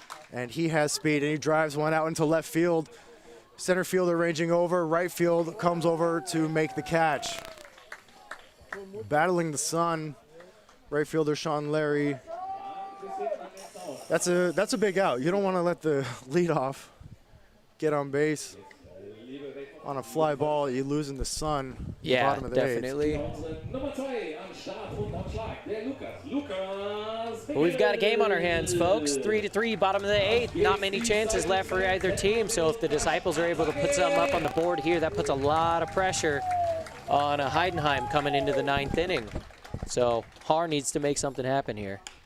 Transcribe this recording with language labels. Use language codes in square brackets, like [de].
[en] And he has speed, and he drives one out into left field. Center fielder ranging over, right field comes over to make the catch. Battling the sun, right fielder Sean Larry. That's a big out. You don't want to let the leadoff get on base. on a fly ball, you lose in the sun. Yeah, Bottom of the definitely. [de] Nummer 2 am Start und am Schlag, der Lukas. Lukas. [en] But we've got a game on our hands, folks. 3-3, bottom of the 8th. Not many chances left for either team. So if the Disciples are able to put something up on the board here, that puts a lot of pressure on Heidenheim coming into the 9th inning. So Haar needs to make something happen here.